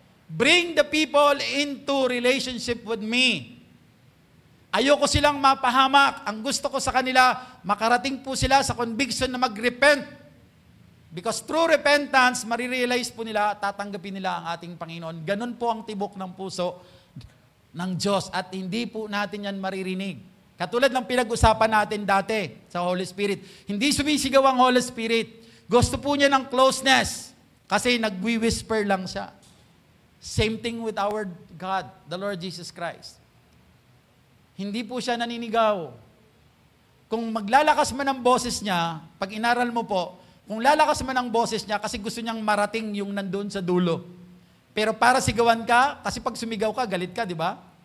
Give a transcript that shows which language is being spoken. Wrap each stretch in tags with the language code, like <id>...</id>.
<en>Bring the people into relationship with me.</en> <tl>Ayoko silang mapahamak. Ang gusto ko sa kanila, makarating po sila sa conviction na mag-repent.</tl> <en>Because through repentance,</en> <tl>marirealize po nila, tatanggapin nila ang ating Panginoon. Ganun po ang tibok ng puso ng Diyos at hindi po natin yan maririnig. Katulad ng pinag-usapan natin dati sa Holy Spirit. Hindi sumisigaw ang Holy Spirit. Gusto po niya ng closeness kasi nagwi-whisper lang siya.</tl> <en>Same thing with our God, the Lord Jesus Christ.</en> <tl>Hindi po siya naninigaw. Kung maglalakas man ang boses niya, pag inaral mo po, kung lalakas man ang boses niya kasi gusto niyang marating yung nandun sa dulo. Pero para sigawan ka, kasi pag sumigaw ka, galit ka, di ba?</tl>